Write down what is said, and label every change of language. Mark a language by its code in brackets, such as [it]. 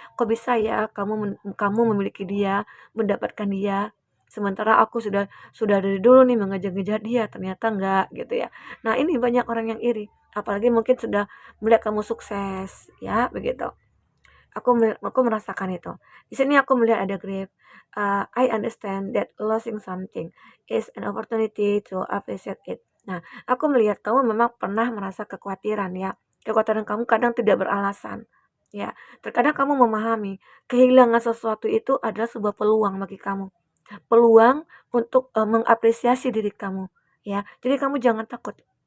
[id] Kok bisa ya kamu memiliki dia, mendapatkan dia, sementara aku sudah dari dulu nih mengejar-ngejar dia, ternyata enggak gitu ya. Nah, ini banyak orang yang iri, apalagi mungkin sudah melihat kamu sukses ya, begitu. Aku merasakan itu. Di sini aku melihat ada grip. [en] I understand that losing something is an opportunity to appreciate it. [id] Nah, aku melihat kamu memang pernah merasa kekhawatiran ya. Kekhawatiran kamu kadang tidak beralasan. Ya, terkadang kamu memahami kehilangan sesuatu itu adalah sebuah peluang bagi kamu. Peluang untuk mengapresiasi diri kamu ya. Jadi kamu jangan takut.